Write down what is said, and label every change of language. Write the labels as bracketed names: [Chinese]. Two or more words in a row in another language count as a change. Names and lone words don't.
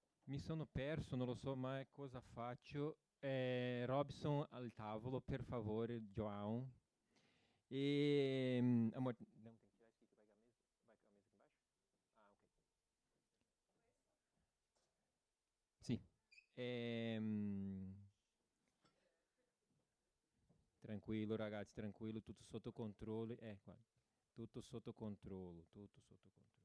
[Italian] Mi sono perso, non lo so mai cosa faccio. Robson al tavolo, per favore, João. [Portuguese] Amor, não tem que tirar isso aqui, vai com a mesa aqui embaixo? [Italian] Ah, ok. Sì. Tranquillo ragazzi, tranquillo, tutto sotto controllo. Guarda, tutto sotto controllo, tutto sotto controllo.